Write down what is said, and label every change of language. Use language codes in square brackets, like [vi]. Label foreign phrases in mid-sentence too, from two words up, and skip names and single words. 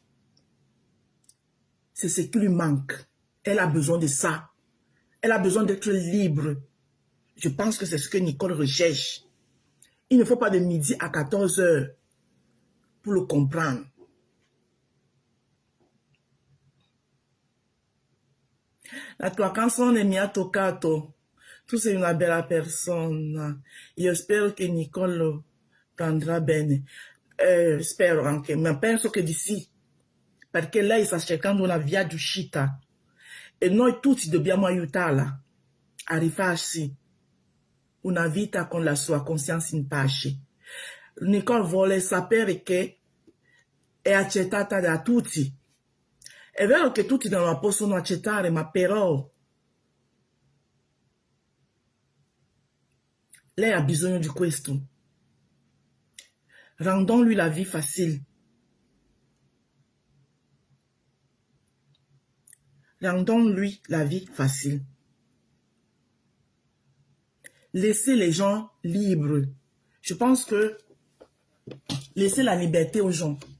[fr] C'est ce qui lui manque. Elle a besoin de ça. Elle a besoin d'être libre. Je pense que c'est ce que Nicole recherche. Il ne faut pas de midi à 14 heures pour le comprendre. [it] La tua canzone mi ha toccato. Tu sei una bella persona. Io spero che Nicole prendrà bene. Spero anche, ma penso che di sì. Perché lei sta cercando una via d'uscita. E noi tutti dobbiamo aiutarla a rifarsi una vita con la sua coscienza in pace. Nicole vuole sapere che è accettata da tutti. È vero che tutti non la possono accettare, ma però lei ha bisogno di questo. [fr] Rendons-lui la vie facile. Rendons-lui la vie facile. Laissez les gens libres. Je pense que laissez la liberté aux gens.